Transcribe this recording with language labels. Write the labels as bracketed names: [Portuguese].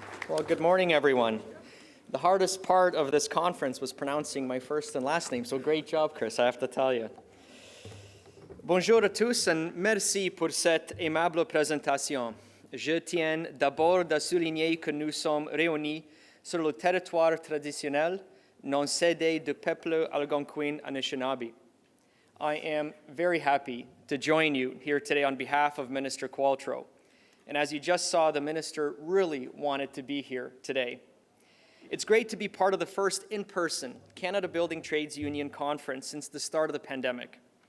[English] Well, good morning, everyone. The hardest part of this conference was pronouncing my first and last name, so great job, Chris, I have to tell you. [French] Bonjour à tous et merci pour cette aimable présentation. Je tiens d'abord à souligner que nous sommes réunis sur le territoire traditionnel non cédé du peuple algonquin Anishinaabe. [English] I am very happy to join you here today on behalf of Minister Qualtrough. And as you just saw, the minister really wanted to be here today. It's great to be part of the first in-person Canada Building Trades Union conference since the start of the pandemic.